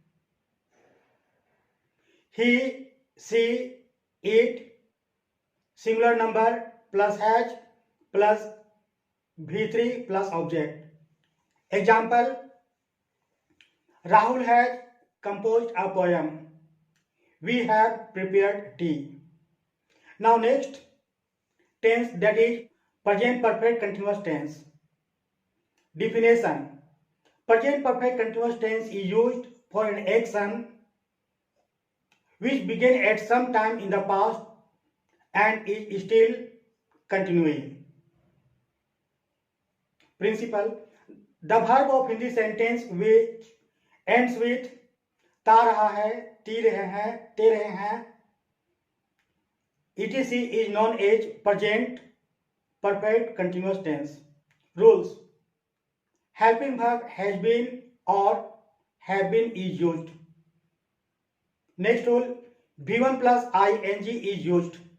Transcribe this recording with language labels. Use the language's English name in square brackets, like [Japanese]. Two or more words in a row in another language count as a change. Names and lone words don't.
[English] He, she, it, singular number plus has plus V3 plus object. Example: Rahul has composed a poem. We have prepared tea. Now next tense, that is present perfect continuous tense. Definition: present perfect continuous tense is used for an action which began at some time in the past and is still continuing. Principle: the verb of Hindi sentence which ends with [Hindi] ता रहा है, ती रहे हैं, ते रहे हैं, [English] etc. is known as present perfect continuous tense. Rules: helping verb has been or have been is used. Next rule: V1 plus ing is used.